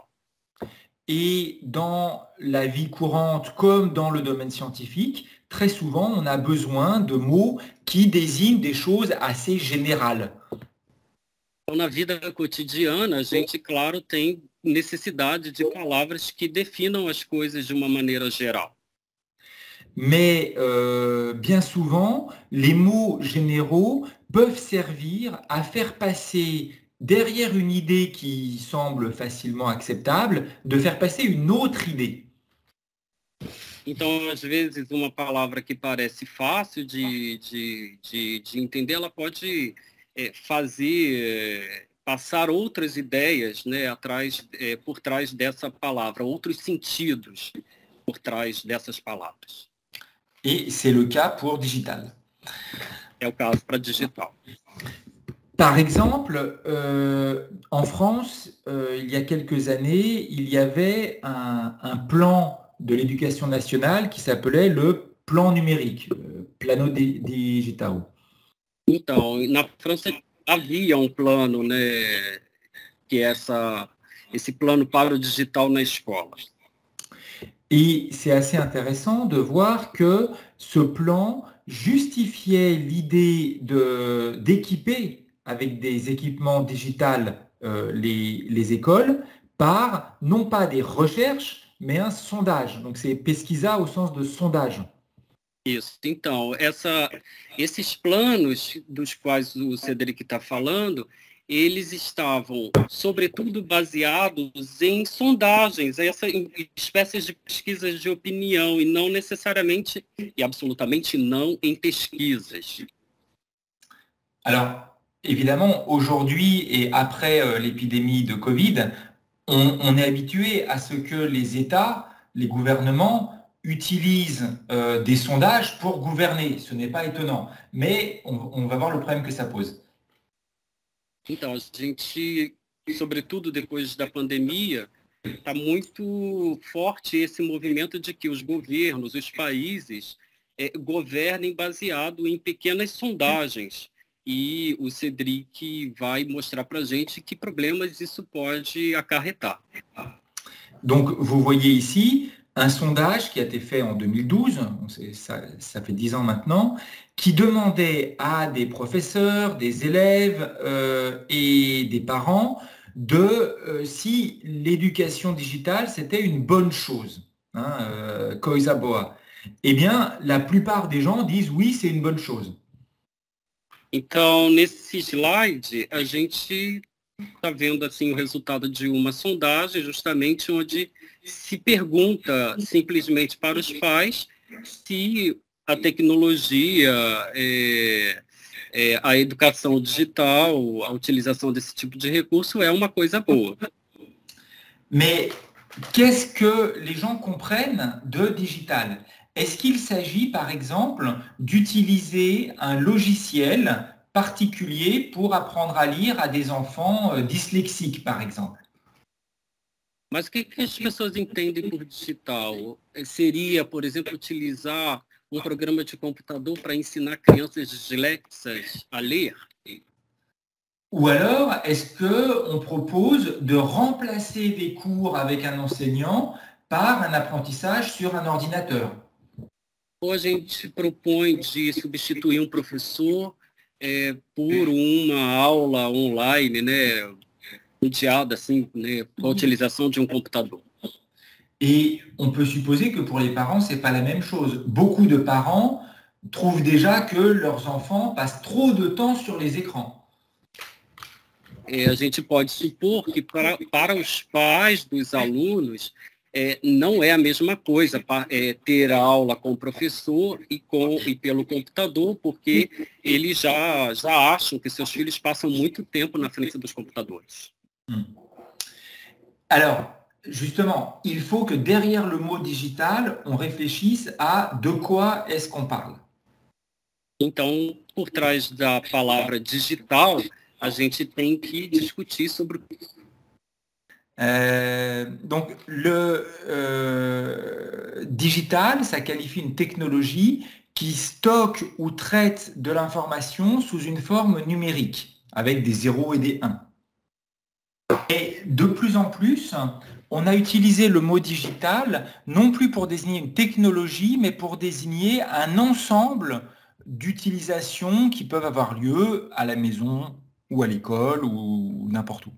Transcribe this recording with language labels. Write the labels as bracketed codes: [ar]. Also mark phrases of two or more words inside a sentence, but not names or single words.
[fr] Et dans la vie courante, comme dans le domaine scientifique, très souvent, on a besoin de mots qui désignent des choses assez générales. [pt] Na vida cotidiana, a gente, claro, tem necessidade de palavras que definam as coisas de uma maneira geral. [fr] Mais bien souvent, les mots généraux peuvent servir à faire passer, derrière une idée qui semble facilement acceptable, de faire passer une autre idée. [pt] Então, às vezes, uma palavra que parece fácil de entender, ela pode fazer passar outras ideias, né, por trás dessa palavra, outros sentidos por trás dessas palavras. [fr] Et c'est le cas pour digital. [pt] É o caso para digital. [fr] Par exemple, en France, il y a quelques années, il y avait un plan de l'éducation nationale qui s'appelait le plan numérique, [pt] Plano Digital. Então, na França havia plano, né, que esse plano para o digital na escola. [fr] Et c'est assez intéressant de voir que ce plan justifiait l'idée d'équiper avec des équipements digitaux les écoles par non pas des recherches, mais un sondage. Donc c'est pesquisa au sens de sondage. [pt] Isso. Então, esses planos dos quais o Cedric está falando, eles estavam, sobretudo, baseados em sondagens, em espécies de pesquisas de opinião, e não necessariamente, e absolutamente não, em pesquisas. [fr] Alors, évidemment, aujourd'hui et après l'épidémie de Covid, on est habitué à ce que les États, les gouvernements utilisent des sondages pour gouverner. Ce n'est pas étonnant, mais on va voir le problème que ça pose. [pt] Então, a gente, sobretudo depois da pandemia, está muito forte esse movimento de que os governos, os países, governem baseado em pequenas sondagens. E o Cedric vai mostrar para a gente que problemas isso pode acarretar. [fr] Donc, vous voyez ici un sondage qui a été fait en 2012, ça fait 10 ans maintenant, qui demandait à des professeurs, des élèves et des parents si l'éducation digitale, c'était une bonne chose, [pt] coisa boa. [fr] Eh bien, la plupart des gens disent oui, c'est une bonne chose. [pt] Então, nesse slide, a gente está vendo assim, o resultado de uma sondagem, justamente onde se pergunta simplesmente para os pais se a tecnologia, a educação digital, a utilização desse tipo de recurso é uma coisa boa. [fr] Mais qu'est-ce que les gens comprennent de digital? Est-ce qu'il s'agit, par exemple, d'utiliser un logiciel particulier pour apprendre à lire à des enfants dyslexiques, par exemple? [pt] Mas o que as pessoas entendem por digital? Seria, por exemplo, utilizar um programa de computador para ensinar crianças dislexas a ler? [fr] Ou alors, est-ce qu'on propose de remplacer des cours avec un enseignant par un apprentissage sur un ordinateur? [pt] Ou a gente propõe de substituir um professor por uma aula online, né, mediada assim, né, com a utilização de um computador. [fr] Et on peut supposer que pour les parents, c'est pas la même chose. Beaucoup de parents trouvent déjà que leurs enfants passent trop de temps sur les écrans. [pt] A gente pode supor que para os pais dos alunos não é a mesma coisa ter aula com o professor e pelo computador, porque eles já acham que seus filhos passam muito tempo na frente dos computadores. [fr] Alors, justement, il faut que derrière le mot digital, on réfléchisse à de quoi est-ce qu'on parle. [pt] Então, por trás da palavra digital, a gente tem que discutir sobre [fr] donc, le digital, ça qualifie une technologie qui stocke ou traite de l'information sous une forme numérique, avec des 0 et des 1. Et de plus en plus, on a utilisé le mot digital non plus pour désigner une technologie, mais pour désigner un ensemble d'utilisations qui peuvent avoir lieu à la maison ou à l'école ou n'importe où.